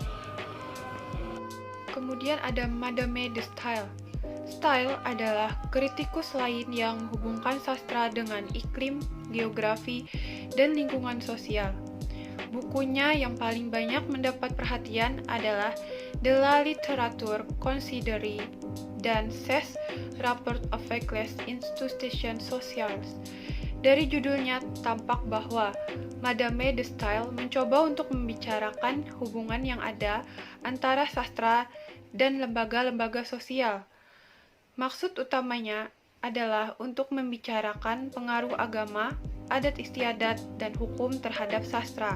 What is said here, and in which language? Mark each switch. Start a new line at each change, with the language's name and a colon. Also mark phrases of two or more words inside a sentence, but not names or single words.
Indonesian: Kemudian ada Madame de Staël. Staël adalah kritikus lain yang menghubungkan sastra dengan iklim, geografi, dan lingkungan sosial. Bukunya yang paling banyak mendapat perhatian adalah De la littérature considérée dan Ses rapports avec les institutions sociales. Dari judulnya tampak bahwa Madame de Staël mencoba untuk membicarakan hubungan yang ada antara sastra dan lembaga-lembaga sosial. Maksud utamanya adalah untuk membicarakan pengaruh agama, adat istiadat, dan hukum terhadap sastra.